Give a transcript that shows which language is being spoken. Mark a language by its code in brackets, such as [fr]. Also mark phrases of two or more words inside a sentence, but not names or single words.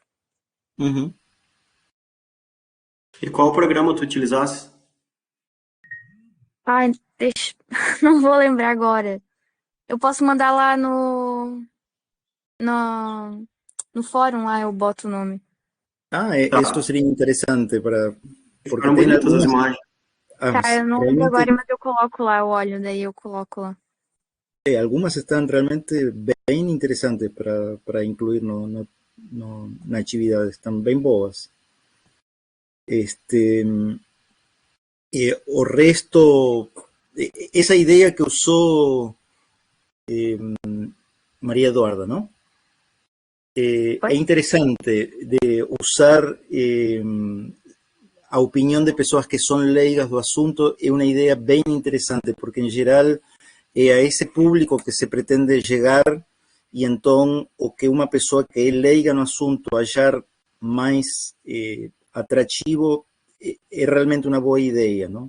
[pt] Uhum. E qual programa tu utilizasse? Ai, deixa... não vou lembrar agora. Eu posso mandar lá no, no fórum, lá eu boto o nome. [es] Ah, esto [pt] Tá. [es] sería interesante para, porque [pt] Ficaram tem bonitas as algumas, imagens. Tá, eu não lembro realmente, agora, mas eu coloco lá, eu olho, daí eu coloco lá. algumas están realmente bem interesantes para incluir na atividade, estão bem boas. [es] Este, o resto, esa idea que usó María Eduarda, ¿no? [pt] Oi? É interesante de usar a opinião de pessoas que são leigas do assunto, é uma ideia bem interessante, porque em geral é a esse público que se pretende chegar e então o que uma pessoa que é leiga no assunto achar mais atrativo é realmente uma boa ideia, não?